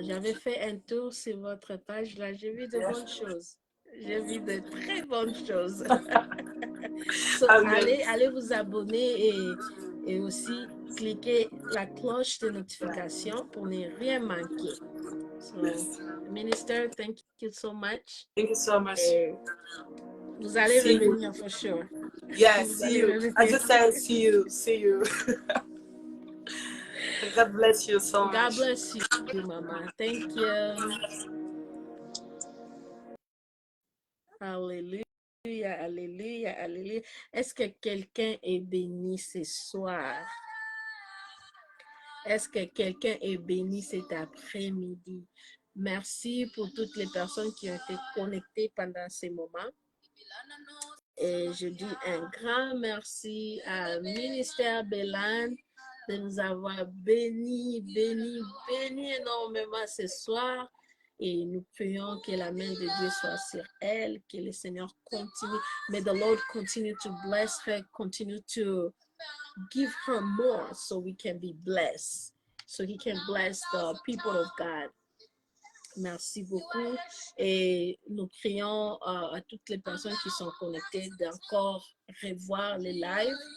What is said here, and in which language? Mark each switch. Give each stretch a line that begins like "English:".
French: J'avais fait un tour sur votre page, là, j'ai vu de bonnes choses. J'ai vu de très bonnes choses. So, allez vous abonner et aussi cliquer la cloche de notification pour ne rien manquer.
English: So, Minister, thank you so much. Thank you so much.
French: Et vous allez revenir
English: for sure. Yeah, see you. I just said see you. See you. God bless you so much. God bless you, Mama. Thank you.
French: Alléluia, alléluia, alléluia. Est-ce que quelqu'un est béni ce soir? Est-ce que quelqu'un est béni cet après-midi? Merci pour toutes les personnes qui ont été connectées pendant ces moments. Et je dis un grand merci à Ministère Bélan de nous avoir bénis énormément ce soir. Et nous prions que la main de Dieu soit sur elle, que le Seigneur continue.
English: May the Lord continue to bless her, continue to give her more so we can be blessed. So he can bless the people of God.
French: Merci beaucoup. Et nous prions à toutes les personnes qui sont connectées d'encore revoir les lives.